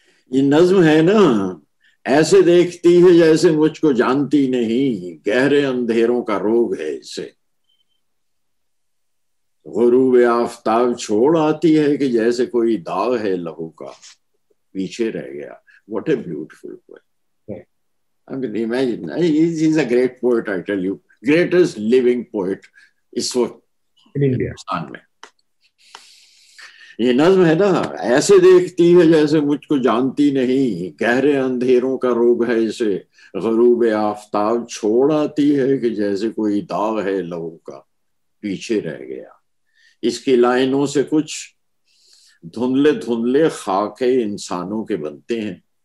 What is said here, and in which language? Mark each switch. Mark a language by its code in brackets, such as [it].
[hi] ये नज़्म है ना, ऐसे देखती है जैसे मुझको जानती नहीं, गहरे अंधेरों का रोग है इसे, गुरूब आफताब छोड़ आती है कि जैसे कोई दाग है लहू का, पीछे रह गया. [en] What a beautiful poem. can imagine. He's a great poet, I tell you. Greatest living poet [hi] इस वक्त [en] in India. [hi] हिंदुस्तान में. ये नज्म है ना, ऐसे देखती है जैसे मुझको जानती नहीं, गहरे अंधेरों का रोग है इसे, गरूब आफताब छोड़ आती है कि जैसे कोई दाग है लहू का पीछे रह गया. इसकी लाइनों से कुछ धुंधले धुंधले खाके इंसानों के बनते हैं.